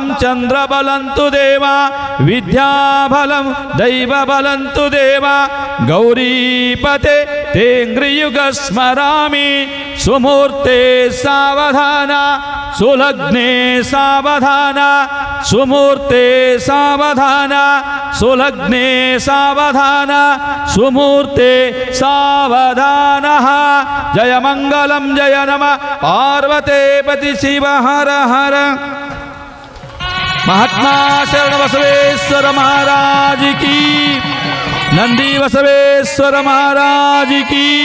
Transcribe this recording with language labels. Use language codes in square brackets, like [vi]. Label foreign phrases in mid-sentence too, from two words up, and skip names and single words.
[sa] ಚಂದ್ರಬಲಂತು ದೇವ ವಿದ್ಯಾಬಲಂ ದೈವಬಲಂತು ದೇವ ಗೌರೀಪತೆ ತೇಂಗ್ರಿಯುಗ ಸ್ಮರಾಮಿ ಸುಮೂರ್ತೆ ಸಾವಧಾನ ಸುಲಗ್ನೆ ಸಾವಧಾನ ಸುಮೂರ್ತೆ ಸಾವಧಾನ ಸುಲಗ್ನೆ ಸಾವಧಾನ ಸುಮೂರ್ತೆ ಸಾವಧಾನ. ಜಯ ಮಂಗಲಂ ಜಯ ನಮ ಪಾರ್ವತೆ ಪತಿ ಶಿವ ಹರ ಹರ. [hi] महात्मा शरण बसवेश्वर महाराज की, नंदी बसवेश्वर महाराज की.